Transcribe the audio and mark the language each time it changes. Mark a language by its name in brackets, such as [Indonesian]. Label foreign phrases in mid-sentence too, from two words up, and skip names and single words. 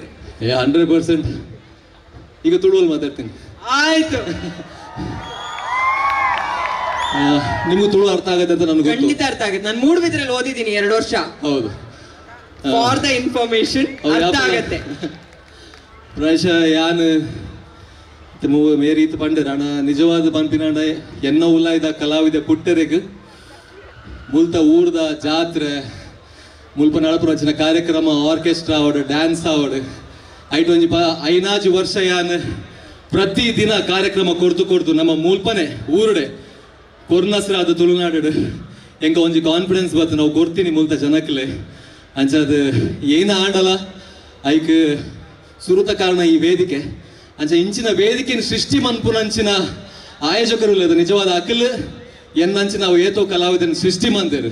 [Kannada] 100%. ಈಗ ತುಳುವಲ್ಲಿ ಮಾತಾಡ್ತೀನಿ. ಆಯ್ತು, ನಿಮ್ಗೂ ತುಳು ಅರ್ಥ ಆಗತ್ತೆ ಅಂತ ನನಗೆ ಖಂಡಿತ ಅರ್ಥ ಆಗುತ್ತೆ. ನಾನು ಮೂಡುಬಿದ್ರಲ್ಲಿ ಓದಿದ್ದೀನಿ 2 ವರ್ಷ. ಹೌದು, [English] for the information [Kannada] ಅರ್ಥ ಆಗತ್ತೆ. [Tulu] ಪ್ರಾಯಶಃ ಯಾನ್ ಮೇರೀತ್ ಪಂಡರಣ ನಿಜವಾದ ಪಂಪಿನಾಡ ಎನ್ನ ಉಲ್ಲಾಯ್ದ ಕಲಾವಿದ ಕುಟ್ಟರೆಗ್ ಮುಲ್ತ ಊರ್ದ ಜಾತ್ರೆ ಮುಲ್ಪ ನಡಪುರಚಿನ ಕಾರ್ಯಕ್ರಮ, ಆರ್ಕೆಸ್ಟ್ರಾ ಆವಡು, ಡ್ಯಾನ್ಸ್ ಆವಡು ಐಟು ಒಂಜಿ 5 ವರ್ಷ ಯಾನ್ ಪ್ರತಿ ದಿನ ಕಾರ್ಯಕ್ರಮ ಕೊಡ್ತು ನಮ್ಮ ಮುಲ್ಪನೆ ಊರುಡೆ ಕೊರ್ನಸ್ರಾದ ತುಳುನಾಡು ಎಂಗ ಒಂಜಿ ಕಾನ್ಫಿಡೆನ್ಸ್ ಬತ್ತು [Kannada] ನಾವು ಕೊಡ್ತೀನಿ [Tulu] ಮುಲ್ತ ಜನಕ್ಲೆ ಅಂಚದ ಏನ ಆಡಲ್ಲ ಐಕ್ ಸುರುತ ಕಾರಣ ಈ ವೇದಿಕೆ ಅಂಚ ಇಂಚಿನ ವೇದಿಕೆನ ಸೃಷ್ಟಿ ಮನ್ಪುನಂಚಿನ ಆಯೋಜಕರು ಇಲ್ಲ ನಿಜವಾದ ಅಕಲ್ ಎನ್ನಂಚ ನಾವು ಏತೋ ಕಲಾವಿದನ ಸೃಷ್ಟಿ ಮಂದಿರು.